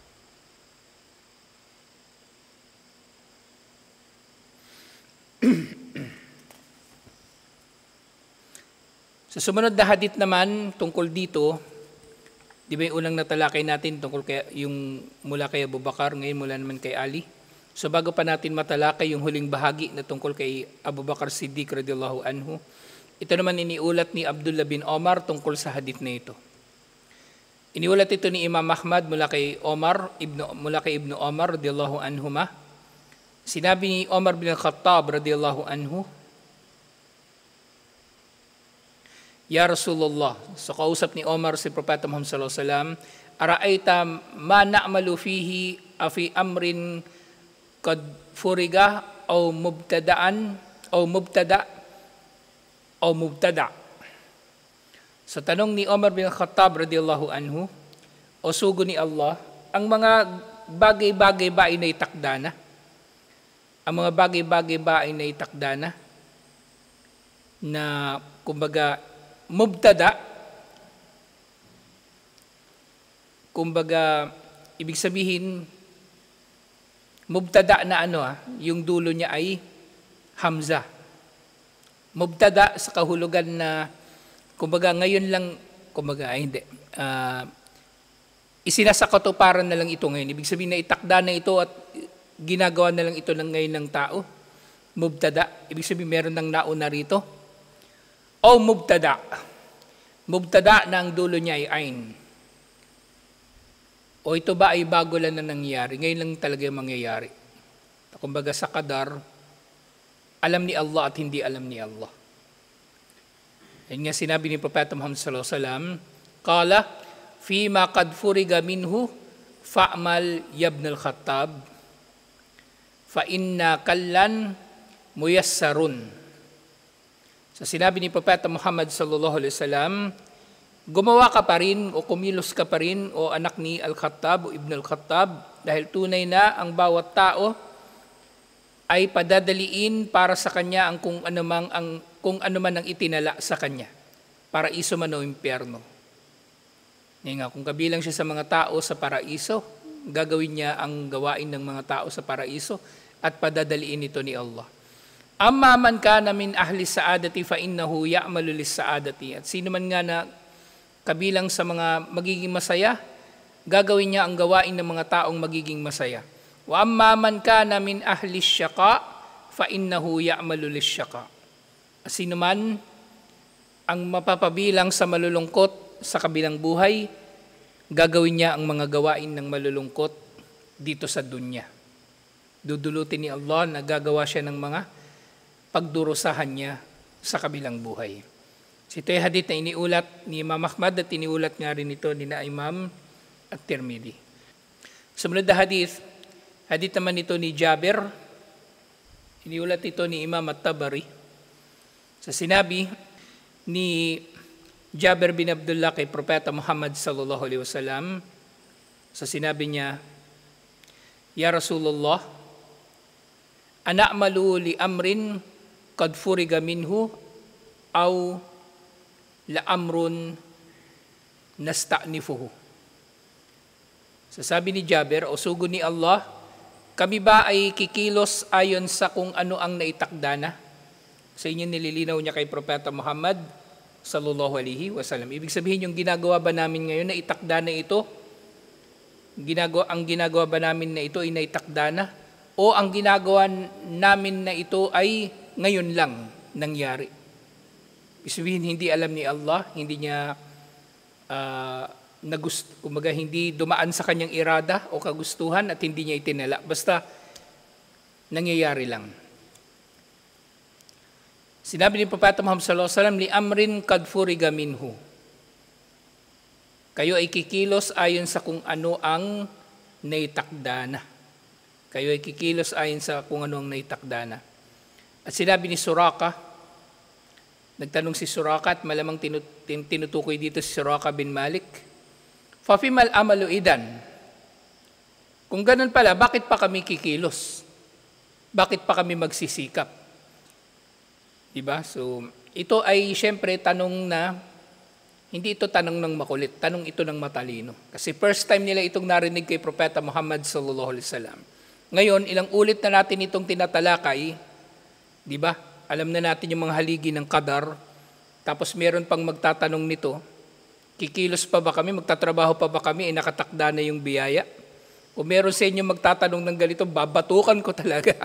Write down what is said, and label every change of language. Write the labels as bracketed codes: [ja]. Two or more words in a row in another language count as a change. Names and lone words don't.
[tl] Sa sumunod na hadith naman tungkol dito, di ba yung unang natalakay natin tungkol yung mula kay Abu Bakar, ngayon mula naman kay Ali. So bago pa natin matalakay yung huling bahagi na tungkol kay Abu Bakar Siddiq [ar] رضي الله عنه, [tl] ito naman iniulat ni Abdullah bin Omar tungkol sa hadith na ito. Iniulat ito ni Imam Ahmad mula kay Ibnu Omar [ar] رضي الله عنهما. [tl] Sinabi ni Omar bin Khattab [ar] رضي الله عنه، يا رسول الله, [tl] so kausap ni Omar si Propeta Muhammad [ar] صلى الله عليه وسلم، أرأيت ما نعمل فيه أفي أمر قد فرغ أو مبتدأً أو مبتدأ أو مبتدأ'. [tl] So tanong ni Omar bin Khattab [ar] رضي الله عنه, [tl] o sugo ni Allah, ang mga bagay-bagay ba ay naitakda na? Ang mga bagay-bagay ba ay naitakda na? Na kumbaga mubtada, kumbaga ibig sabihin mubtada na yung dulo niya ay hamza. Mubtada sa kahulugan na kumbaga ngayon lang, isinasakatuparan na lang ito ngayon. Ibig sabihin na itakda na ito at ginagawa na lang ito ng ngayon ng tao. Mubtada, ibig sabihin meron ng nauna rito. O mubtada. Mubtada na ang dulo niya ay ain. O ito ba ay bago lang na nangyayari? Ngayon lang talaga yung mangyayari. Kumbaga sa qadar, alam ni Allah at hindi alam ni Allah. Yan nga sinabi ni Propeta Muhammad [ar] صلى الله عليه وسلم، قال فيما قد فرغ منه فاعمل يا ابن الخطاب فإن كلا ميسر. [tl] So sinabi ni Propeta Muhammad [ar] صلى الله عليه وسلم, [tl] gumawa ka pa rin o kumilos ka pa rin o anak ni Al-Khattab o Ibn Al-Khattab, dahil tunay na ang bawat tao ay padadaliin para sa kanya ang kung ano man ang itinala sa kanya, paraiso man o impyerno. Nga, kung kabilang siya sa mga tao sa paraiso, gagawin niya ang gawain ng mga tao sa paraiso at padadaliin ito ni Allah. [ar] أما من كان من أهل السعادة فإنه يعمل للسعادة. [tl] At sino man nga na kabilang sa mga magiging masaya, gagawin niya ang gawain ng mga taong magiging masaya. [ar] وأما من كان من أهل الشقاء فإنه يعمل للشقاء. [tl] Sino man ang mapapabilang sa malulungkot sa kabilang buhay, gagawin niya ang mga gawain ng malulungkot dito sa dunya. Dudulutin ni Allah na gagawa siya ng mga pagdurusahan niya sa kabilang buhay. So ito ay hadith na iniulat ni Imam Ahmad at iniulat nga rin ito ni na Imam At-Tirmidhi. Sumunod na hadith naman ito ni Jabir, iniulat ito ni Imam At-Tabari. Sa sinabi ni Jabir bin Abdullah kay Propeta Muhammad [ar] صلى الله عليه وسلم, [tl] sa sinabi niya, [ar] يا رسول الله، أنعمل لأمر قد فرغ منه أو لا أمر نستأنفه. [tl] So sabi ni Jabir, o sugo ni Allah, kami ba ay kikilos ayon sa kung ano ang naitakda na? Sa inyo nililinaw niya kay Propeta Muhammad [ar] صلى الله عليه وسلم. [tl] Ibig sabihin yung ginagawa ba namin ngayon na itakda na ito? Ang ginagawa ba namin na ito ay naitakda na? O ang ginagawa namin na ito ay ngayon lang nangyari? Ibig sabihin hindi alam ni Allah, hindi niya hindi dumaan sa kanyang irada o kagustuhan at hindi niya itinala. Basta nangyayari lang. Sinabi ni Propeta Muhammad [ar] صلى الله عليه وسلم، لأمر قد فرغ منه. [tl] Kayo ay kikilos ayon sa kung ano ang naitakda na. Kayo ay kikilos ayon sa kung ano ang naitakda na. At sinabi ni Suraka, nagtanong si Suraka at malamang tinutukoy dito si Suraka bin Malik, [ar] ففيم العمل إذن. [tl] Kung ganun pala, bakit pa kami kikilos? Bakit pa kami magsisikap? Diba? So, ito ay syempre tanong na, hindi ito tanong ng makulit, tanong ito ng matalino. Kasi [en] first time [tl] nila itong narinig kay Propeta Muhammad [ar] صلى الله عليه وسلم. [tl] Ngayon, ilang ulit na natin itong tinatalakay, di ba? Alam na natin yung mga haligi ng qadar, tapos meron pang magtatanong nito, kikilos pa ba kami, magtatrabaho pa ba kami, nakatakda na yung biyaya? Kung meron sa inyo magtatanong ng ganito, babatukan ko talaga.